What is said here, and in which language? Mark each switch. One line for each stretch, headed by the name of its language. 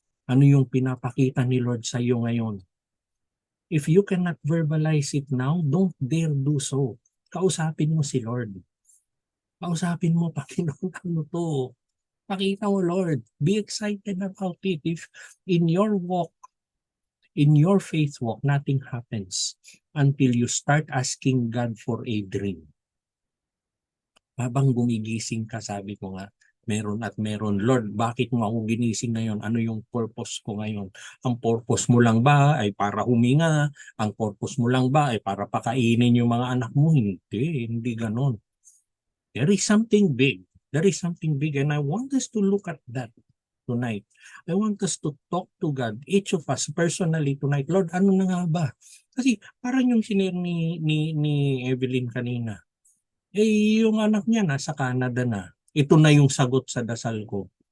Filipino: Ano yung pinapakita ni Lord sa iyo ngayon?
English: If you cannot verbalize it now, don't dare do so.
Filipino: Kausapin mo si Lord. Kausapin mo, Panginoon, ano to? Pakita mo, Lord.
English: Be excited about it. If in your walk, in your faith walk, nothing happens until you start asking God for a dream.
Filipino: Habang gumigising ka, sabi ko nga, meron at meron. Lord, bakit mo ako ginising ngayon? Ano yung purpose ko ngayon? Ang purpose mo lang ba ay para huminga? Ang purpose mo lang ba ay para pakainin yung mga anak mo? Hindi ganon.
English: There is something big. There is something big and I want us to look at that tonight. I want us to talk to God, each of us personally tonight.
Filipino: Lord, ano na nga ba? Kasi parang yung sinare ni Evelyn kanina. Yung anak niya nasa Canada na. Ito na yung sagot sa dasal ko.